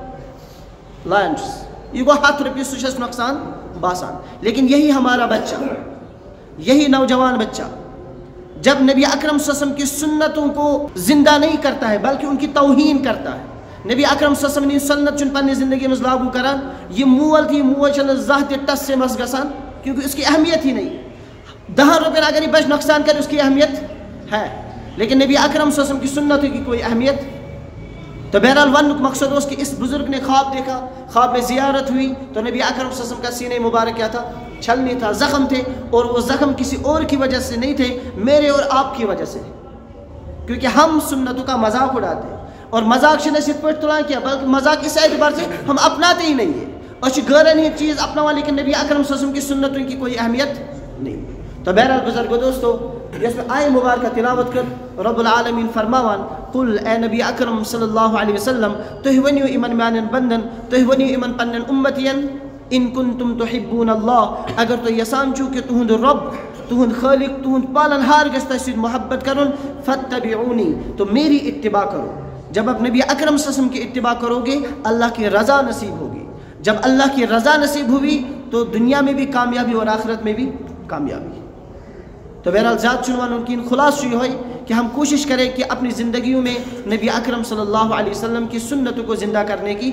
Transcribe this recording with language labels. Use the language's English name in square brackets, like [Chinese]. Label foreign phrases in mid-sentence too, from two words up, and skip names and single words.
[Kashmiri] تہٕ لایان چھُس یہ گوٚو 100 رۄپیہِ سُہ چھس نۄقصان باسان [Urdu] لیکن یہی ہمارا بچہ یہی نوجوان بچہ جب نبی اکرم [Arabic] صلی اللہ علیہ وسلم [Urdu] کی سنتوں کو زندہ نہیں کرتا ہے بلکہ ان کی توہین کرتا ہے نبی اکرم [Arabic] صلی اللہ علیہ وسلم [Kashmiri] سنت چھُنہٕ پننہِ زندگی منٛز لاگو کران یہ مول تھی موج چھنہٕ زانٛہہ تہِ ٹس سے مس گژھان [Urdu] کیونکہ اس کی اہمیت ہی نہیں 10 روپین اگر یہ بچہ نقصان کرے اس کی اہمیت ہے لیکن نبی اکرم [Arabic] صلی اللہ علیہ وسلم [Urdu] کی سنتوں کی کوئی اہمیت تو بہرحال ونک مقصد اس کہ اس بزرگ نے خواب دیکھا خواب میں زیارت ہوئی تو نبی اکرم [Arabic] صلی اللہ علیہ وسلم [Urdu] کا سینہ مبارک کیا تھا چھلنی تھا زخم تھے اور وہ زخم کسی اور کی وجہ سے نہیں تھے میرے اور آپ کی وجہ سے کیونکہ ہم سنتوں کا مذاق اڑاتے ہیں اور مذاق [Kashmiri] چھِنہٕ أسۍ یِتھ پٲٹھۍ تُلان کینٛہہ [Urdu] بلکہ مذاق اس اعتبار سے ہم اپناتے ہی نہیں ہیں [Kashmiri] أسۍ چھِ غٲرن ہِنٛدۍ چیز اپناوان [Urdu] لیکن نبی اکرم [Arabic] صلی اللہ علیہ وسلم [Urdu] کی سنتوں کی کوئی اہمیت نہیں تو بہرحال بزرگو دوستو یس میں آئے مبارکہ تلاوت کر [Kashmiri] رب العالمین فرماوان قل اے نبی اکرم [Arabic] صلی اللہ علیہ وسلم [Kashmiri] تُہۍ ؤنِو یِمن میانٮ۪ن بندن تُہۍ ؤنِو یِمن پننٮ۪ن اُمتین [Arabic] ان کنتم تحبون اللہ [Kashmiri] اگر تُہۍ یژھان چھِو کہ تُہُنٛد رب تُہُنٛد خالق تُہُنٛد پالن ہار گژھِ تۄہہِ سۭتۍ محبت کرُن فاتبعونی تو [Urdu] میری اتباع کرو جب آپ نبی اکرم [Arabic] صلی اللہ علیہ وسلم [Urdu] کی اتباع کرو گے اللہ کی رضا نصیب ہوگی جب اللہ کی رضا نصیب ہوئی تو دنیا میں بھی کامیابی اور آخرت میں بھی کامیابی تو بہرحال زیادہ چنوان ان کی خلاص یہ ہوئی کہ ہم کوشش کریں کہ اپنی زندگیوں میں نبی اکرم [Arabic] صلی اللہ علیہ وسلم [Urdu] کی سنتوں کو زندہ کرنے کی